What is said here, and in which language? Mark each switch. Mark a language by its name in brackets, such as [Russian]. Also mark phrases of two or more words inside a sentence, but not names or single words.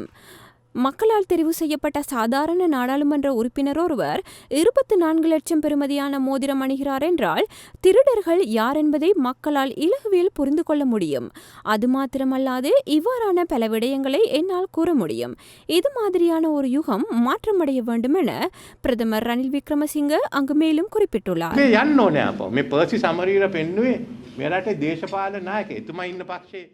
[Tamil] மக்களால் தெரிவு செய்யப்பட்ட சாதாரண நாடாளுமன்ற உறுப்பினர் ஒருவர் 24 லட்சம் பெறுமதியான மோதிரம் அணிகிறார் என்றால் திருடர்கள் யார் என்பதை மக்களால் இலகுவில் புரிந்து கொள்ள முடியும். அது மாத்திரமல்லாது இவ்வாறான பல விடயங்களை என்னால் கூற முடியும். இது மாதிரியான ஒரு யுகம் மாற்றமடைய வேண்டும் என பிரதமர் ரணில் விக்ரமசிங்க அங்கு மேலும் குறிப்பிட்டுள்ளார். [Sinhala] යන්න ඕනේ අපෝ මේ පර්සි සමරීර පෙන්නුවේ මෙරටේ දේශපාලන නායක එතුමා ඉන්න පක්ෂේ